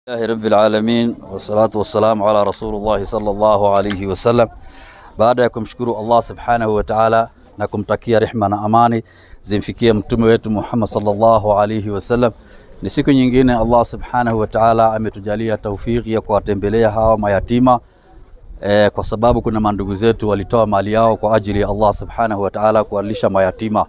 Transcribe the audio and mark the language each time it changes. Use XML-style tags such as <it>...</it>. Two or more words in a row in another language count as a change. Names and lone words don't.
<ar>الله رب العالمين والصلاة والسلام على رسول الله صلى الله عليه وسلم.</ar> <sw>Baada ya kumshukuru</sw> <ar>الله سبحانه وتعالى</ar> <sw>na kumtakia rehema na amani zimfikie mtume wetu Muhammad</sw> <ar>صلى الله عليه وسلم,</ar> <sw>ni siku nyingine</sw> <ar>الله سبحانه وتعالى</ar> <sw>ametujalia taufiki ya kuwatembelea hawa mayatima kwa sababu kuna mandugu zetu walitoa mali yao kwa ajili ya</sw> <ar>الله سبحانه وتعالى</ar> <sw>kuwalisha mayatima.</sw>